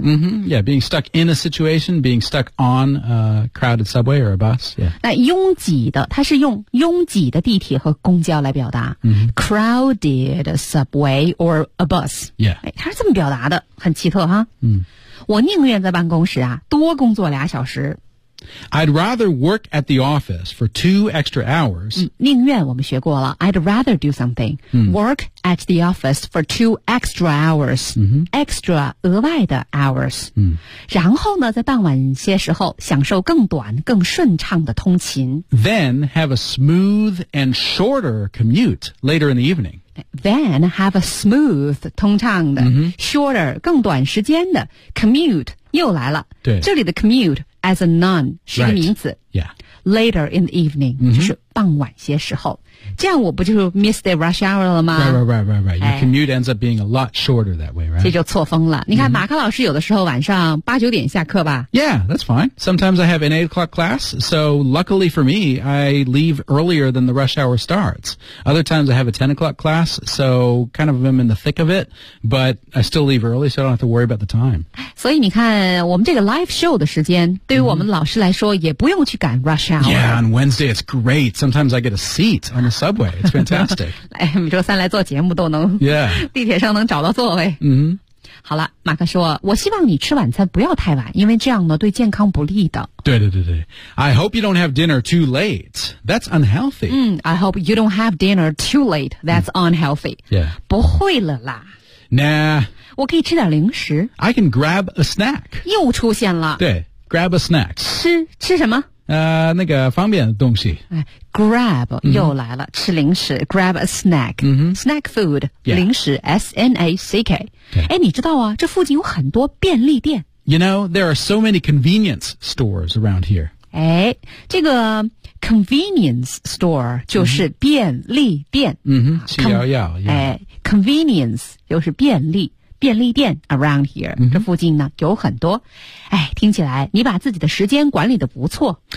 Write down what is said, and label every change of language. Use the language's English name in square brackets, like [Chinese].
[English] mm-hmm. yeah being stuck in a situation being stuck on a crowded subway or a bus、yeah. [Chinese] 那拥挤的它是用拥挤的地铁和公交来表达、 mm-hmm. [English] crowded subway or a bus、 yeah. [Chinese] 它是这么表达的很奇特哈、 mm. 我宁愿在办公室啊多工作俩小时 [English] I'd rather work at the office for 2 extra hours. [Chinese] 宁愿我们学过了 [English] I'd rather do something. Work at the office for 2 extra hours. Extra [Chinese] 额外的 [English] hours. [Chinese] 然后呢在傍晚些时候享受更短更顺畅的通勤 [English] Then have a smooth and shorter commute later in the evening. Then have a smooth [Chinese] 通畅的、 [English] shorter [Chinese] 更短时间的 [English] commute [Chinese] 又来了对这里的 [English] commute as a noun [Chinese] 是个名字、 [English] later in the evening、 [Chinese] 就是傍晚些时候这样我不就 [English] miss the rush hour [Chinese] 了吗 [English] right. Your commute ends up being a lot shorter that way right [Chinese] 这就错峰了你看马克老师有的时候晚上八九点下课吧 [English] yeah that's fine sometimes I have an 8 o'clock class so luckily for me I leave earlier than the rush hour starts other times I have a 10 o'clock class so kind of I'm in the thick of it but I still leave early so I don't have to worry about the time [Chinese] 所以你看我们这个 live show 的时间对于我们老师来说也不用去赶 rush hour [English] yeah on Wednesday it's great sometimes I get a seat on the subway. It's fantastic. [Chinese] 来每周三来做节目都能 [English] Yeah. [Chinese] 地铁上能找到座位。好了马克说我希望你吃晚餐不要太晚因为这样呢对健康不利的。对。 [English] I hope you don't have dinner too late. That's unhealthy. I hope you don't have dinner too late. That's unhealthy. Yeah. [Chinese] 不会了啦。 [English] Nah. [Chinese] 我可以吃点零食。 [English] I can grab a snack. [Chinese] 又出现了。 [English] 对 grab a snack. [Chinese] 吃什么那个方便的东西。 [English] Grab, [Chinese] 又来了、吃零食 [English] grab a snack,、snack food,、 [Chinese] 零食 [English] snack. [Chinese] 哎、你知道啊这附近有很多便利店。 [English] You know, there are so many convenience stores around here. [Chinese] 哎、这个 convenience store 就是便利店。 [English] 711, yeah. [Chinese] Convenience 就是便利。便利店 [English] around here、 [Chinese] 这附近呢有很多哎，听起来你把自己的时间管理得不错